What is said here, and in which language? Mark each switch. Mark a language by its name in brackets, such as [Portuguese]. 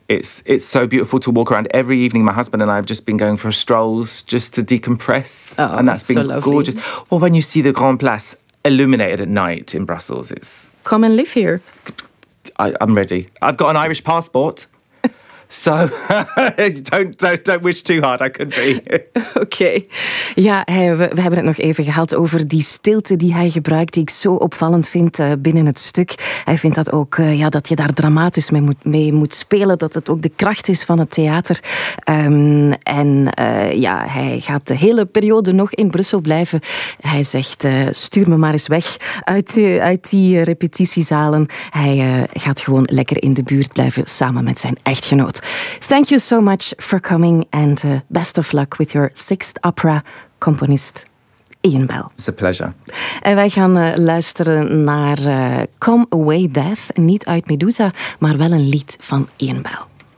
[English] It's so beautiful to walk around. Every evening, my husband and I have just been going for strolls just to decompress, and that's been so gorgeous. Well, when you see the Grand Place illuminated at night in Brussels, it's... Come and live here. I'm ready. I've got an Irish passport, so don't wish too hard, I could be. Okay. [Dutch] Ja, we hebben het nog even gehad over die stilte die hij gebruikt, die ik zo opvallend vind binnen het stuk. Hij vindt dat ook dat je daar dramatisch mee moet spelen, dat het ook de kracht is van het theater. Hij gaat de hele periode nog in Brussel blijven. Hij zegt, stuur me maar eens weg uit die repetitiezalen. Hij gaat gewoon lekker in de buurt blijven samen met zijn echtgenoot. [English] Thank you so much for coming and best of luck with your sixth opera, componist Ian Bell. It's a pleasure. [Dutch] En wij gaan luisteren naar [English] Come Away Death, [Dutch] niet uit Medusa, maar wel een lied van Ian Bell.